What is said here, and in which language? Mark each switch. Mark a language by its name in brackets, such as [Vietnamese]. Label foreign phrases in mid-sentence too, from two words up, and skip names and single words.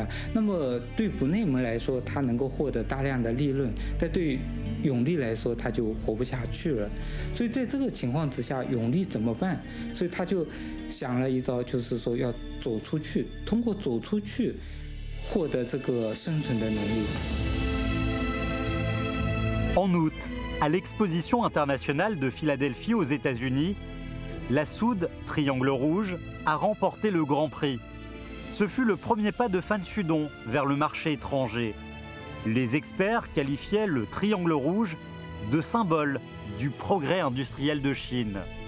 [Chinese] 那么对不内蒙来说，它能够获得大量的利润，但对永利来说，它就活不下去了。所以在这个情况之下，永利怎么办？所以他就想了一招，就是说要走出去，通过走出去获得这个生存的能力。 [French] En août, à l'exposition internationale de Philadelphie aux États-Unis, la soude Triangle Rouge a remporté le Grand Prix. Ce fut le premier pas de Fan Sudong vers le marché étranger. Les experts qualifiaient le Triangle Rouge de symbole du progrès industriel de Chine.